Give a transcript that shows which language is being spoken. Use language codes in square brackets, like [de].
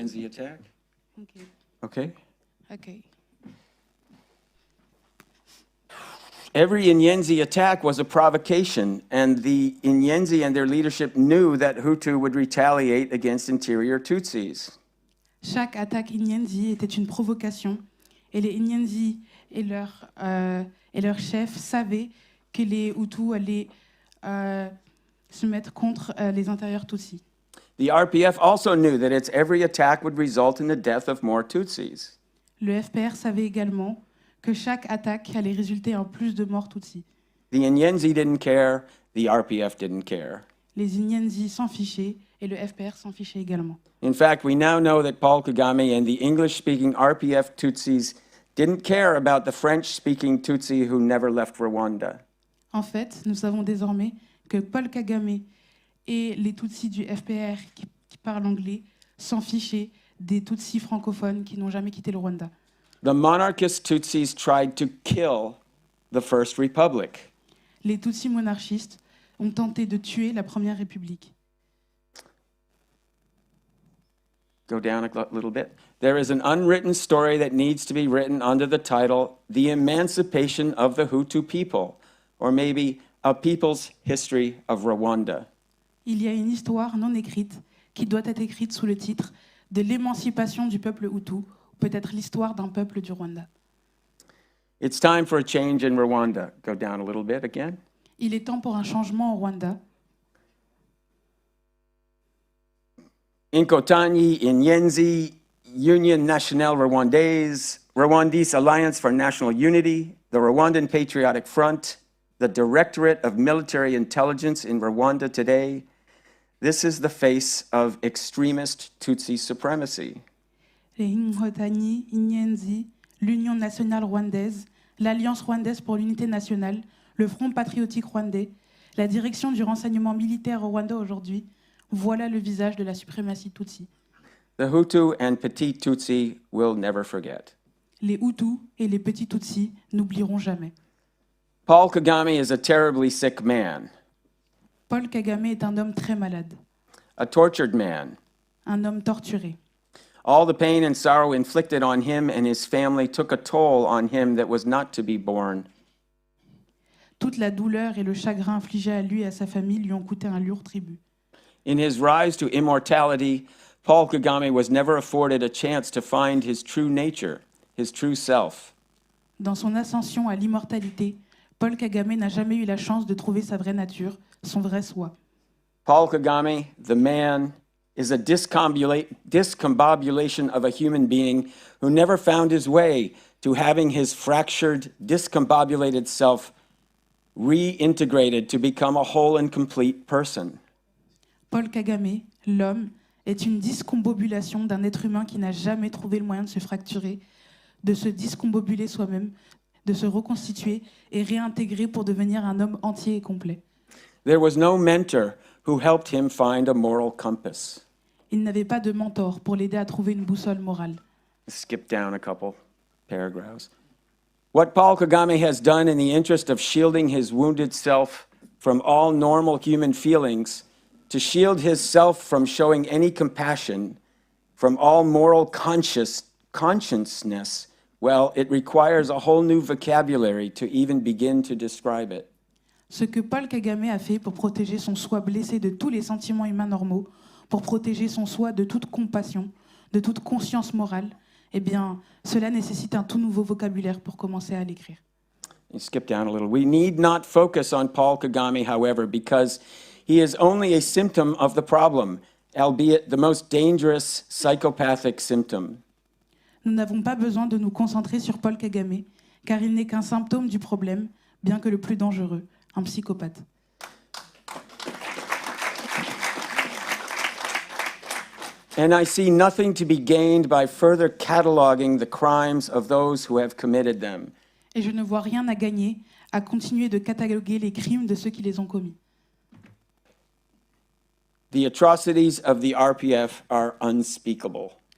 [en] Inyenzi attack? Okay. Okay. Okay. Every Inyenzi attack was a provocation, and the Inyenzi and their leadership knew that Hutu would retaliate against interior Tutsis. [fr] Chaque attaque Inyenzi était une provocation, et les Inyenzi et leurs chefs savaient que les Hutus allaient se mettre contre les intérieurs Tutsis. [en] The RPF also knew that its every attack would result in the death of more Tutsis. [fr] Le FPR savait également que chaque attaque allait résulter en plus de morts Tutsis. [en] The Inyenzi didn't care, the RPF didn't care. [fr] Les Inyenzi s'en fichaient et le FPR s'en fichait également. [en] In fact, we now know that Paul Kagame and the English-speaking RPF Tutsis didn't care about the French-speaking Tutsi who never left Rwanda. [fr] En fait, nous savons désormais que Paul Kagame et les Tutsis du FPR qui parlent anglais s'en fichaient des Tutsis francophones qui n'ont jamais quitté le Rwanda. [en] The monarchist Tutsis tried to kill the First Republic. [fr] Les Tutsis monarchistes ont tenté de tuer la Première République. [en] Go down a little bit. There is an unwritten story that needs to be written under the title, The Emancipation of the Hutu People, or maybe A People's History of Rwanda. [fr] Il y a une histoire non écrite qui doit être écrite sous le titre de l'émancipation du peuple Hutu, ou peut-être l'histoire d'un peuple du Rwanda. [en] It's time for a change in Rwanda. Go down a little bit again. [fr] Il est temps pour un changement au Rwanda. [en] Inkotanyi, Inyenzi, Union Nationale Rwandaise, Rwandese Alliance for National Unity, the Rwandan Patriotic Front, the Directorate of Military Intelligence in Rwanda today. This is the face of extremist Tutsi supremacy. [fr] Les Inkotanyi, Inyenzi, l'Union nationale rwandaise, l'Alliance rwandaise pour l'unité nationale, le Front patriotique rwandais, la direction du renseignement militaire au Rwanda aujourd'hui, voilà le visage de la suprématie Tutsi. [en] The Hutu and Petit Tutsi will never forget. [fr] Les Hutus et les petits Tutsis n'oublieront jamais. [en] Paul Kagame is a terribly sick man, [fr] Paul Kagame est un homme très malade, [en] a tortured man. [fr] un homme torturé. [en] All the pain and sorrow inflicted on him and his family took a toll on him that was not to be borne. [fr] Toute la douleur et le chagrin infligés à lui et à sa famille lui ont coûté un lourd tribut. [en] In his rise to immortality, Paul Kagame was never afforded a chance to find his true nature, his true self. [fr] Dans son ascension à l'immortalité, Paul Kagame n'a jamais eu la chance de trouver sa vraie nature, son vrai soi. [en] Paul Kagame, the man, is a discombobulation of a human being who never found his way to having his fractured, discombobulated self reintegrated to become a whole and complete person. [fr] Paul Kagame, l'homme, est une discombobulation d'un être humain qui n'a jamais trouvé le moyen de se fracturer, de se discombobuler soi-même, de se reconstituer et réintégrer pour devenir un homme entier et complet. [en] There was no mentor who helped him find a moral compass. [fr] Il n'avait pas de mentor pour l'aider à trouver une boussole morale. [en] Skip down a couple paragraphs. What Paul Kagame has done in the interest of shielding his wounded self from all normal human feelings, to shield his self from showing any compassion, from all moral consciousness, well, it requires a whole new vocabulary to even begin to describe it. [fr] Ce que Paul Kagame a fait pour protéger son soi blessé de tous les sentiments humains normaux, pour protéger son soi de toute compassion, de toute conscience morale, eh bien, cela nécessite un tout nouveau vocabulaire pour commencer à l'écrire. [en] Skip down a little. We need not focus on Paul Kagame, however, because he is only a symptom of the problem, albeit the most dangerous psychopathic symptom. [fr] Nous n'avons pas besoin de nous concentrer sur Paul Kagame, car il n'est qu'un symptôme du problème, bien que le plus dangereux, un psychopathe. [en] And I see nothing to be gained by further cataloging the crimes of those who have committed them. [fr] Et je ne vois rien à gagner à continuer de cataloguer les crimes de ceux qui les ont commis. [en] The atrocities of the RPF are unspeakable.